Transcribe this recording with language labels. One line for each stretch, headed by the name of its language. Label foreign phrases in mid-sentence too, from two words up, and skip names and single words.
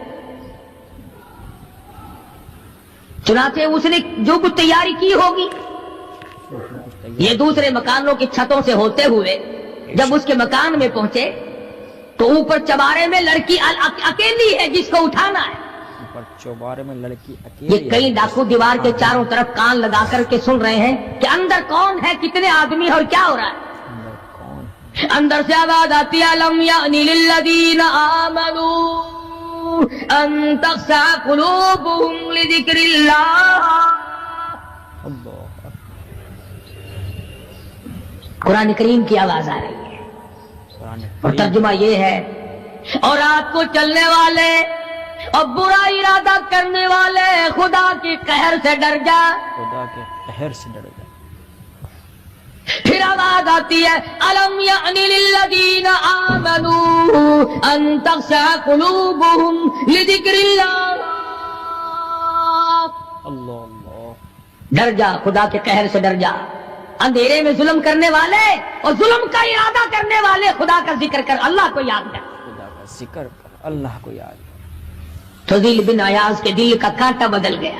Urdu: چنانچہ اس نے جو کچھ تیاری کی ہوگی، یہ دوسرے مکانوں کی چھتوں سے ہوتے ہوئے جب اس کے مکان میں پہنچے تو اوپر چبارے میں لڑکی اکیلی ہے جس کو اٹھانا ہے. اوپر چوبارے میں لڑکی اکیلی. یہ کئی ڈاکو دیوار کے چاروں طرف کان لگا کرکے سن رہے ہیں کہ اندر کون ہے، کتنے آدمی اور کیا ہو رہا ہے. اندر سے آواز آتی ہے,
Arabic: ألم يأن للذين آمنوا أن تخشع قلوبهم لذكر الله.
Urdu: قرآن کریم کی آواز آ رہی ہے. قرآن اور ترجمہ یہ ہے، اور رات کو چلنے والے اور برا ارادہ کرنے والے خدا کے قہر سے ڈر جا۔ خدا کے قہر سے ڈر جا۔ پھر آواز آتی ہے،
Arabic: الم یعن للذین آمنوا ان تخشع قلوبهم لذکر اللہ۔
Urdu: اللہ اللہ، ڈر جا، خدا کے قہر سے ڈر جا۔ اندھیرے میں ظلم کرنے والے اور ظلم کا ارادہ کرنے والے خدا کا ذکر کر، اللہ کو یاد کر۔ خدا کا ذکر کر، اللہ کو یاد کر۔ فضیل بن عیاض کے دل کا کانٹا بدل گیا۔